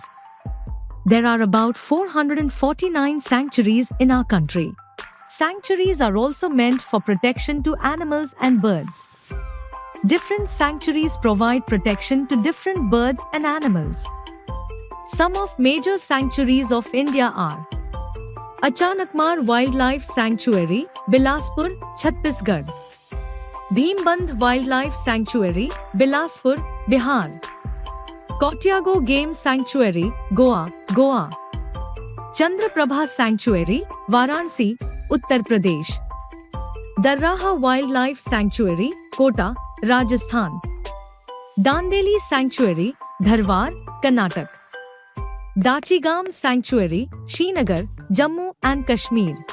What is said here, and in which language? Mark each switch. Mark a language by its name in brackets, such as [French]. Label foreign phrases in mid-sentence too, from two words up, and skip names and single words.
[English] There are about 449 sanctuaries in our country. Sanctuaries are also meant for protection to animals and birds. Different sanctuaries provide protection to different birds and animals. Some of major sanctuaries of India are Achanakmar Wildlife Sanctuary, Bilaspur, Chhattisgarh; Bhimbandh Wildlife Sanctuary, Bilaspur, Bihar; Kotiago Game Sanctuary, Goa, Goa; Chandraprabha Sanctuary, Varanasi, Uttar Pradesh; Darraha Wildlife Sanctuary, Kota, Rajasthan; Dandeli Sanctuary, Dharwar, Karnataka; Dachigam Sanctuary, Srinagar, Jammu and Kashmir;